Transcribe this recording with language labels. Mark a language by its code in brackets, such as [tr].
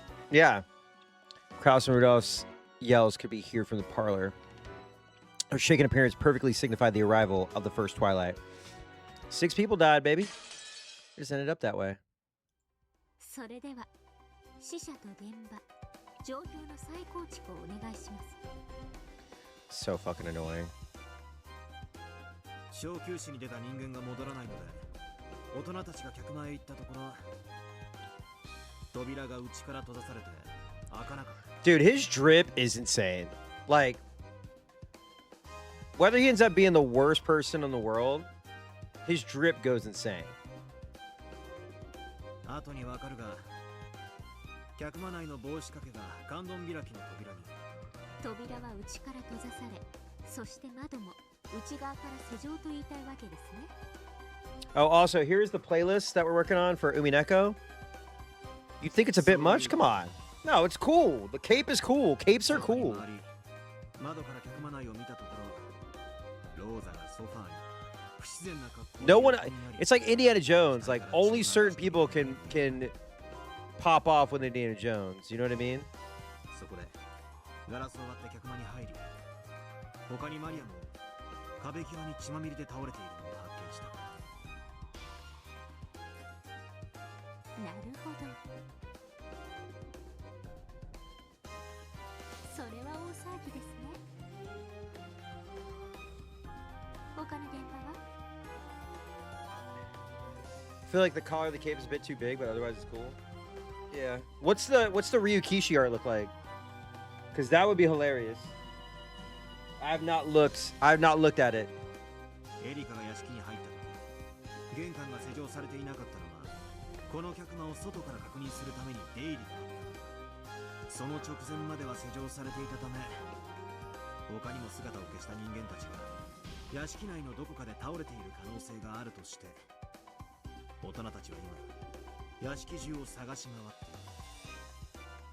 [en] Yeah. Krauss and Rudolph's yells could be heard from the parlor. Her shaken appearance perfectly signified the arrival of the first twilight. 6 people died, baby. It just ended up that way. [ja] それでは死者と現場状況の再構築をお願いします。 [en] So fucking annoying. [ja] 小休止に出た人間が戻らないので、大人たちが客間へ行ったところ、扉が内から閉ざされて開かなかった。 [en] Dude, his drip is insane. Like, whether he ends up being the worst person in the world, his drip goes insane. [ja] 後にわかるが、客間内の帽子掛けが観音開きの扉に。扉は内から閉ざされ、そして窓も内側から施錠と言いたいわけですね。 [en] Oh, also, here's the playlist that we're working on for Umineko. You think it's a bit much? Come on. No, it's cool. The cape is cool. Capes are cool. [ja] 窓から客間内を見たところ、ローザがソファーに不自然な格好。 [en] No one. It's like Indiana Jones. Like only certain people can pop off when they're Indiana Jones. You know what I mean? [ja] そこでガラスを割って客間に入り、他にマリアも壁際に血まみれで倒れているのを発見した。なるほど。それは大騒ぎですね。他の現場は [en] I feel like the collar of the cape is a bit too big, but otherwise it's cool. Yeah. What's the Ryukishi art look like? Because that would be hilarious. I have not looked at it. [ja] エリカが屋敷に入った時、玄関が施錠されていなかったのは、この客間を外から確認するために出入りがあった。その直前までは施錠されていたため、他にも姿を消した人間たちが屋敷内のどこかで倒れている可能性があるとして、大人たちは今屋敷中を探し回っている。